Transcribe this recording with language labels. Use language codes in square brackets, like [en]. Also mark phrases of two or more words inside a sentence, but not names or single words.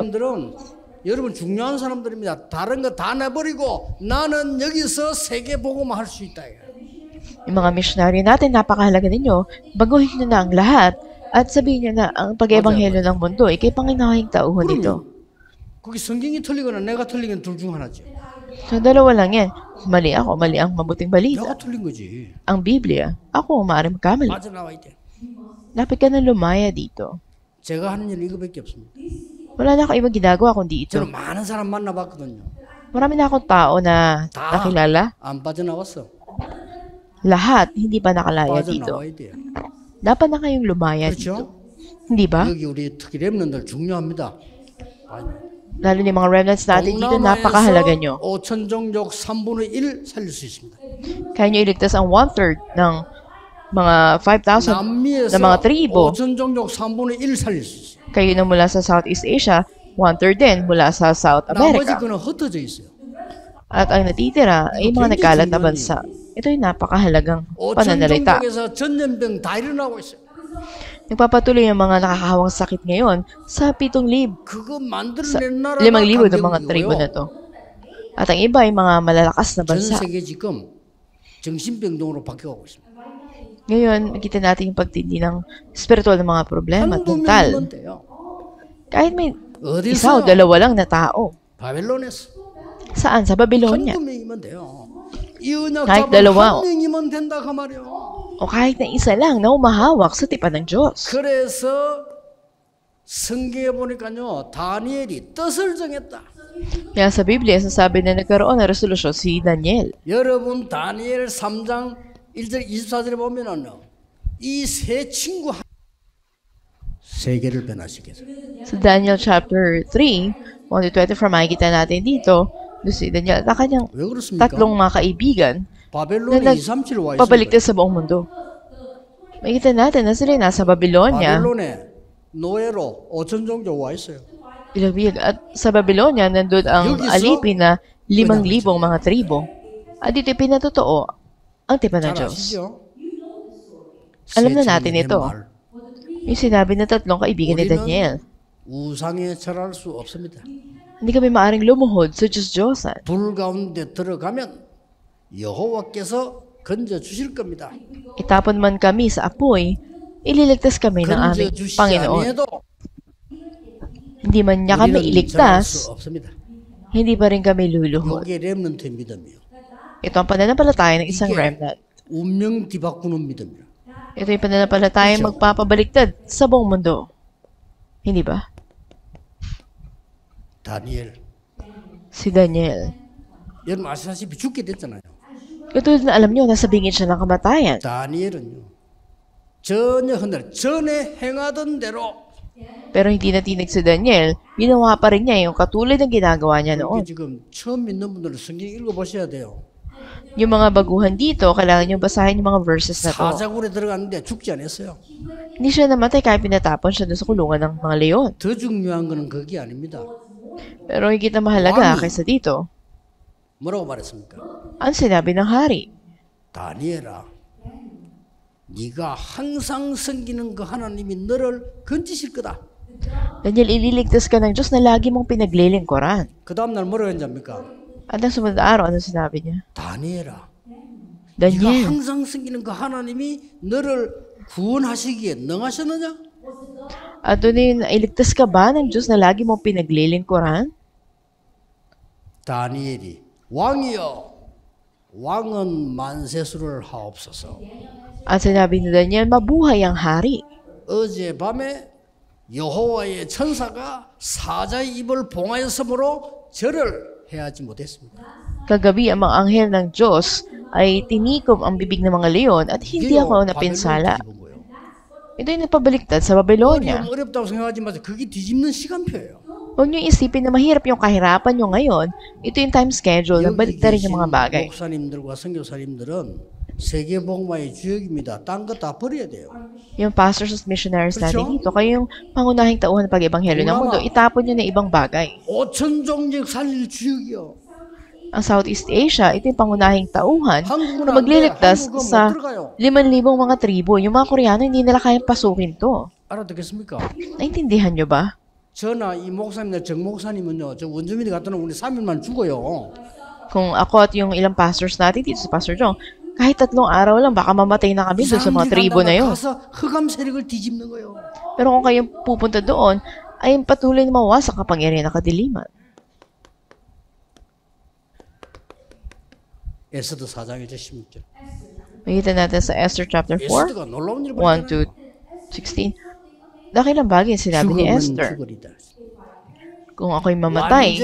[ko] 선교사님들은 여러분 중요한 사람들입니다. 다른 거 다 내버리고 나는 여기서 세계 복음을 할 수 있다. [tl] Yung mga missionary natin, napakahalaga ninyo. Baguhin nyo na ang lahat at sabihin nyo na ang pag-ebanghelyo ng mundo, ikay panginahing tauhan dito. [ko] 그게 성경이 틀리거나 내가 틀리건 둘 중 하나죠. [tl] So, dalawa lang yan. Mali ako, mali ang mabuting balita. [ko] 내가 틀린 거지. [tl] Ang Biblia, ako maaaring magkamali. [ko] 빠져나와야 돼. [tl] Dapat ka na lumaya dito. [ko] 제가 하는 일 이거밖에 없습니다. [tl] Wala na ako ibang ginagawa kundi ito. [ko] 저는 많은 사람 만나봤거든요. [tl] Marami na akong tao na nakilala. [ko] 안 빠져나왔어. [tl] Lahat, hindi pa nakalaya dito. [ko] 빠져나와야 돼요. [tl] Dapat na kayong lumaya dito. [ko] 그렇죠? [tl] Hindi ba? [ko] 여기 우리 특히 렘넌들 중요합니다. [tl] Lalo ni mga remnants natin dito, napakahalaga nyo. [ko] 5천 종족 3분의 1 살릴 수 있습니다. [tl] Kaya nyo iligtas ang 1/3 ng mga 5,000 [ko] 남미에서 [tl] na mga tribo. [ko] 5천 종족 3분의 1 살릴 수 있어요. [tl] Kayo na mula sa Southeast Asia, 1/3 din mula sa South [ko] 나머지 [tl] America. [ko] 거는 흩어져 있어요. [tl] At ang natitira ay mga nagkalat na bansa. Ito yung napakahalagang [ko] 5천 [tl] pananalita. [ko] 종족에서 전염병 다 일어나고 있어요. [tl] Nagpapatuloy ang mga nakakahawang sakit ngayon sa 7,000. [ko] 그거 [tl] Sa [ko] 만들어낸 나라가 [tl] 5,000 ng mga tribo na [ko] 강대국이고요. [tl] to. At ang iba ay mga malalakas na [ko] 전 [tl] bansa. [ko] 세계 지금 정신병동으로 바뀌어가고 있습니다. [tl] Ngayon, makita natin yung pagtindi ng spiritual na mga problema at [ko] 한두 [tl] mental. [ko] 명이면 돼요. [tl] Kahit may isa o [ko] 어디서? [tl] dalawa lang na tao. [ko] 바벨론에서 [tl] Saan? Sa Babylonia. [ko] 한두 명이면 돼요. 이 언약 [tl] kahit [ko] 잡은 [tl] dalawa, [ko] 한 명이면 된다 그 말이에요. [tl] O kahit na isa lang na umahawak sa tipan ng Diyos. [ko] 그래서 성경에 보니까요 다니엘이 뜻을 정했다. [tl] Kaya sa Biblia, sasabi na nagkaroon ng resolusyon si Daniel. [ko] 여러분 다니엘 3장 1절 24절에 보면은요 이 세 친구 세계를 변화시켰어요. [tl] Sa Daniel chapter 3, 1-24, makikita natin dito, doon si Daniel at ang kanyang [ko] 왜 그렇습니까? [tl] tatlong mga kaibigan [ko] 바벨론에 [tl] na [ko] 237 와 있어요. [tl] nagpabaligtad sa buong mundo. Makikita natin na sila nasa Babylonia. [ko] 바벨론에 노예로 5천 종족 와 있어요. [tl] At sa Babylonia, nandun ang Yugis, alipin na 5,000 mga tribo. At dito pinatotoo ang tipan ng [ko] 잘 [tl] Diyos. [ko] 아시죠? [tl] Alam na [ko] 세 [tl] natin [ko] 청년의 [tl] ito. [ko] 말. [tl] Yung sinabi ng tatlong kaibigan ni Daniel. [ko] 우상에 절할 수 없습니다. [tl] Hindi kami maaring lumuhod sa Diyos-Diyosan. [ko] 불 가운데 들어가면 여호와께서 건져 주실 겁니다. [tl] Itapon man kami sa apoy, ililigtas kami ng [ko] 건져 [tl] aming [ko] 주시지 [tl] Panginoon. [ko] 아니해도 [tl] Hindi man niya kami [ko] 우리는 절할 수 [tl] iligtas, [ko] 없습니다. [tl] hindi pa rin kami luluhod. [ko] 이게 렘넌트의 믿음이요. [tl] Ito ang pananampalataya ng isang [ko] 이게 [tl] remnant. [ko] 운명 뒤바꾸는 믿음이요. [tl] Ito yung pananampalataya Kutso. magpapabaliktad sa buong mundo. Hindi ba? [ko] 다니엘. [tl] Si Daniel. [ko] 여러분 아시다시피 죽게 됐잖아요. [tl] Katulad na alam niyo, nasa bingit siya ng kamatayan. [ko] 다니엘은요. 전혀 흔들 전에 행하던 대로 [tl] Pero hindi natinig si Daniel, ginawa pa rin niya yung katulad ng ginagawa niya [ko] 이게 [tl] noon. [ko] 지금 처음 믿는 분들은 성경 읽어보셔야 돼요. [tl] Yung mga baguhan dito, kailangan niyo basahin yung mga verses na to. [ko] 사자굴에 들어갔는데 죽지 않았어요. [tl] Hindi siya namatay kahit pinatapon siya doon sa kulungan ng mga leon. [ko] 더 중요한 거는 그게 아닙니다. [tl] Pero higit na mahalaga Wami. kaysa dito, [ko] 뭐라고 말했습니까? [tl] ang sinabi ng hari. [ko] 다니엘아, 네가 항상 섬기는 그 하나님이 너를 건지실 거다. [tl] Daniel, ililigtas ka ng Diyos na lagi mong pinaglilingkuran. [ko] 그 다음날 뭐라고 했습니까? [tl] At ang sumunod na araw, ano sinabi niya? [ko] 다니엘아, 네가 [tl] Daniel, [ko] 항상 섬기는 그 하나님이 너를 구원하시기에 능하셨느냐? [tl] at doon yun, iligtas ka ba ng Diyos na lagi mong pinaglilingkuran? [ko] 다니엘이 왕이여, 왕은 만세수를 하옵소서. [tl] At sinabi ni Daniel, mabuhay ang hari. [ko] 어젯밤에 여호와의 천사가 사자의 입을 봉하였으므로 절을 해하지 못했습니다. [tl] Kagabi, ang mga anghel ng Diyos ay tinikom ang bibig ng mga leon at hindi ako napinsala. Ito yung napabaliktad sa Babylonia. [ko] 어렵다고 생각하지 마세요. 그게 뒤집는 시간표예요. [tl] Huwag niyo isipin na mahirap yung kahirapan niyo ngayon. Ito yung [en] time schedule [tl] na [ko] 여기 [tl] baliktarin yung [ko] 계신 [tl] mga bagay. [ko] 목사님들과 선교사님들은 세계복음화의 주역입니다. 딴 거 다 버려야 돼요. [tl] Yung pastors at missionaries natin [ko] 그렇죠? [tl] dito, kayo yung pangunahing tauhan ng pag-ebanghelyo ng mundo, itapon nyo na ibang bagay. [ko] 5천 종족 살릴 주역이요. [tl] Ang Southeast Asia, ito yung pangunahing tauhan [ko] 한국은 [tl] na [ko] 안 돼. [tl] magliligtas [ko] 한국은 못 [tl] sa [ko] 들어가요. [tl] 5,000 mga tribo. Yung mga Koreano, hindi nila kayang pasukin to. [ko] 알아듣겠습니까? [tl] Naintindihan nyo ba? [ko] 저나 이 목사님이나 정 목사님은요, 저 원주민이 갔다 오면 우리 3일만 죽어요. [tl] Kung ako at yung ilang pastors natin dito sa Pastor Jong, kahit 3 araw lang, baka mamatay na kami doon sa mga tribo na yun. 가서 흑암 세력을 뒤집는 거예요. Pero kung kayong pupunta doon, ay patuloy na mawasak ang kapangyarihan ng kadiliman. [ko] 에스더 4장 1절 16절. [tl] Makita natin sa Esther chapter 4, [ko] 에스더가 놀라운 일을 [tl] 1 to [ko] 벌였잖아요. [tl] 16. Dakilang bagay sinabi ni [ko] 죽으면 [tl] Esther, [ko] 죽으리다. [tl] kung ako'y mamatay,